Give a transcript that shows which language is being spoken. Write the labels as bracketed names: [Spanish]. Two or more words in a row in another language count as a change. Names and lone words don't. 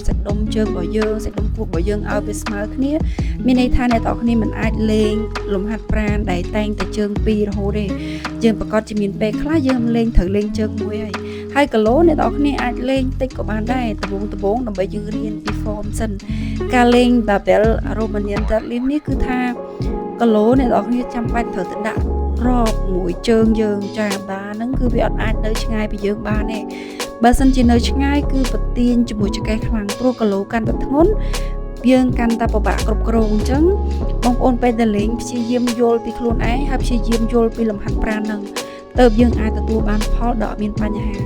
[Khmer] សាច់ដុំជើងរបស់យើងសាច់ដុំពោះរបស់យើងឲ្យវាស្មើគ្នាមានន័យថាអ្នកនរគ្នាមិនអាចលេងលំហាត់ប្រាណដែលតែងតែជើងពីររហូតទេ យើងប្រកាសជាមានពេលខ្លះយើងលេងត្រូវលេងជើងមួយហើយគីឡូអ្នកនរគ្នាអាចលេងតិចក៏បានដែរដំបូង ដើម្បីយើងរៀនពី form សិនការលេង [English] barbell Romanian deadlift [Khmer] នេះគឺថាគីឡូអ្នកនរគ្នាចាំបាច់ត្រូវទៅដាក់រອບមួយជើងយើងចាបាហ្នឹងគឺវាអត់អាចនៅឆ្ងាយពីយើងបានទេបើសិនជានៅឆ្ងាយគឺប្រទៀងជាមួយចង្កេះខ្លាំងព្រោះគីឡូកាន់តែធ្ងន់យើងកាន់តែពិបាកគ្រប់គ្រងអញ្ចឹងបងប្អូនពេលដែលលេងព្យាយាមយល់ពីខ្លួនឯងហើយព្យាយាមយល់ពីលំហាត់ប្រាណហ្នឹងទើបយើងអាចទទួលបានផលដ៏អត់មានបញ្ហា